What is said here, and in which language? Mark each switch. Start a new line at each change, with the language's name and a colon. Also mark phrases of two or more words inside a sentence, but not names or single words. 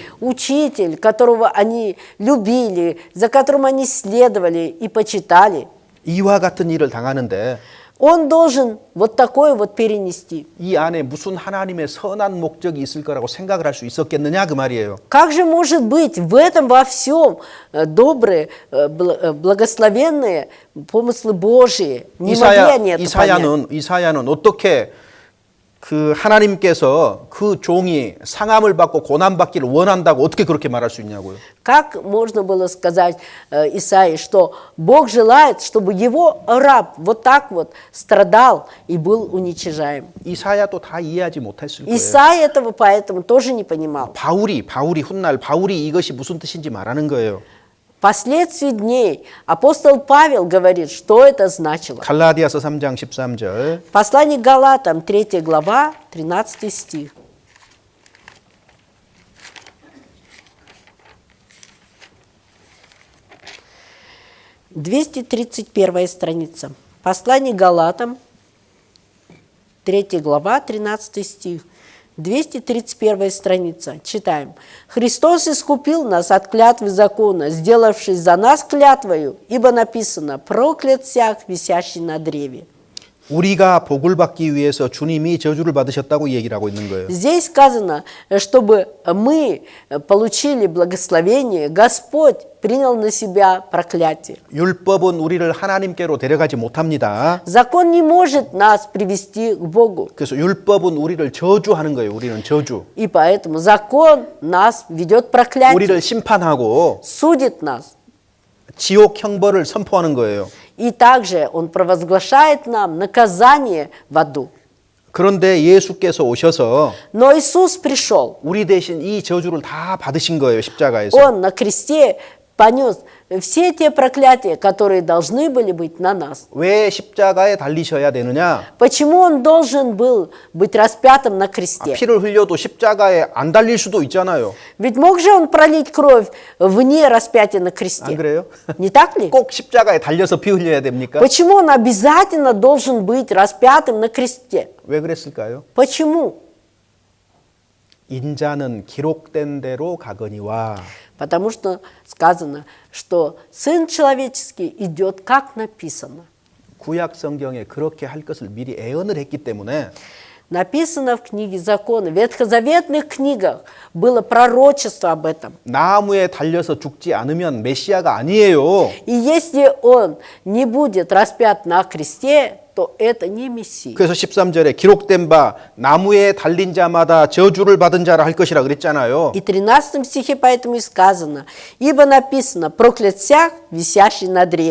Russian: Учитель, которого они любили, за которым они следовали и почитали,
Korean: 이와 같은 일을 당하는데
Russian: он должен вот такое вот перенести.
Korean: 이 안에 무슨 하나님의 선한 목적이 있을 거라고 생각을 할 수 있었겠느냐 그 말이에요.
Russian: Как же может быть в этом во всем добрые, благословенные помыслы Божьи? Не могли они это понять.
Korean: 이사야는 어떻게 그 하나님께서 그 종이 상함을 받고 고난 받기를 원한다고 어떻게 그렇게 말할 수 있냐고요.
Russian: Как можно было сказать Исаии, что Бог желает, чтобы его раб вот так вот страдал и был уничижаем?
Korean: 이사야도 다 이해하지 못했을 거예요.
Russian: Исаия этого поэтому тоже не понимал.
Korean: 바울이 훗날 바울이 이것이 무슨 뜻인지 말하는 거예요.
Russian: Впоследствии дней апостол Павел говорит, что это значило.
Korean: 갈라디아서 3장 13절.
Russian: Послание к Галатам, 3 глава, 13 стих. «231 страница. Послание к Галатам, 3 глава, 13 стих. 231 страница. Читаем. «Христос искупил нас от клятвы закона, сделавшись за нас клятвою, ибо написано, проклят всяк, висящий на древе».
Korean: 우리가 복을 받기 위해서 주님이 저주를 받으셨다고 얘기를 하고 있는 거예요.
Russian: Здесь сказано, чтобы мы получили благословение, Господь принял на себя проклятие.
Korean: 율법은 우리를 하나님께로 데려가지 못합니다.
Russian: Закон не может нас привести к Богу.
Korean: 그래서 율법은 우리를 저주하는 거예요. 우리는 저주.
Russian: И поэтому закон нас ведет к проклятию,
Korean: 우리를 심판하고
Russian: судит нас.
Korean: 지옥 형벌을 선포하는 거예요.
Russian: И также Он провозглашает нам наказание в аду.
Korean: 그런데 예수께서 오셔서
Russian: Но Иисус пришел.
Korean: 우리 대신 이 저주를 다 받으신 거예요. 십자가에서.
Russian: Он на кресте понес все те проклятия, которые должны были быть на нас.
Korean: 왜 십자가에 달리셔야 되느냐?
Russian: Почему Он должен был быть распятым на кресте?
Korean: 피를 흘려도 십자가에 안 달릴 수도 있잖아요.
Russian: Ведь мог же Он пролить кровь вне распятия на
Korean: 안
Russian: кресте?
Korean: 그래요?
Russian: Не так ли?
Korean: 꼭 십자가에 달려서 피 흘려야 됩니까?
Russian: Почему Он обязательно должен быть распятым на кресте?
Korean: 왜 그랬을까요?
Russian: Почему?
Korean: 인자는 기록된 대로 가거니와
Russian: Потому что сказано, что Сын Человеческий идет, как написано.
Korean: 구약 성경에 그렇게 할 것을 미리 예언을 했기 때문에
Russian: Написано в книге закона, в ветхозаветных книгах было пророчество об этом.
Korean: 나무에 달려서 죽지 않으면 메시아가 아니에요.
Russian: И если Он не будет распят на кресте, то это не Мессия.
Korean: 그래서 13절에 기록된 바 나무에 달린 자마다 저주를 받은 자라 할 것이라 그랬잖아요.
Russian: И в 13 стихе поэтому и сказано, ибо написано, проклят всяк, висящий на древе.